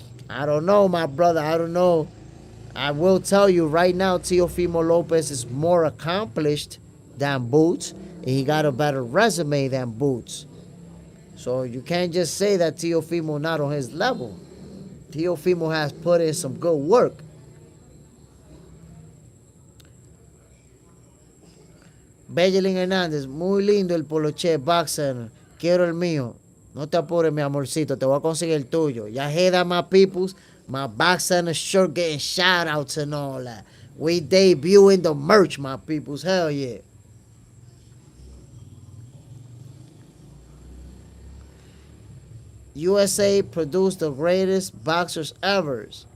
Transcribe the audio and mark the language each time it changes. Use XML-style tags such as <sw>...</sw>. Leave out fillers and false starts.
<en>I don't know, my brother. I don't know. I will tell you right now, Teofimo Lopez is more accomplished than Boots, and he got a better resume than Boots. So you can't just say that Teofimo not on his level. Teofimo has put in some good work.</en> <es>Benjamin Hernández, muy lindo el poloche Box Center. Quiero el mío. No te apures, mi amorcito. Te voy a conseguir el tuyo.</es> <en>Ya hear that, my peoples? My Box Center shirt getting shout outs and all that. We debuting the merch, my peoples. Hell yeah. USA produced the greatest boxers ever.</en>